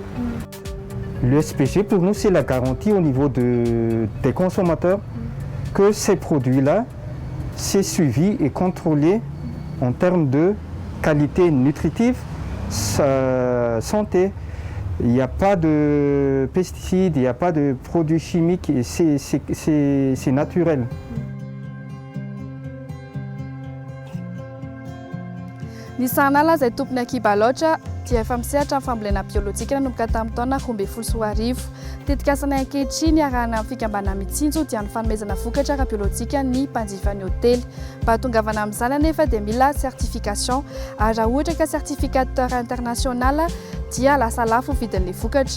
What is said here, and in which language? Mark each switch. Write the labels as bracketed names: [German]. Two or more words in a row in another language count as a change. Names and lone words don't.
[French] Le SPG pour nous c'est la garantie au niveau des consommateurs que ces produits-là c'est suivi et contrôlé en termes de qualité nutritive, santé. Il n'y a pas de pesticides, il n'y a pas de produits chimiques, c'est naturel. [Malagasy] Ny sanala izay tompony akiba loatra dia efa misehatra amin'ny fambolena biolojika nanomboka tamin'ny taona 2010. Tetikasana ankehitriny arahana amin'ny fikambanana mitsinjo dia ny fanomezana vokatra ara-biolojika ny mpanjifa ny hôtely. Mba hatongavana amin'izany anefa dia mila certification ary raha ohatra ka [French] certificateur international [Malagasy] dia lasa lafo vidin'ilay vokatra.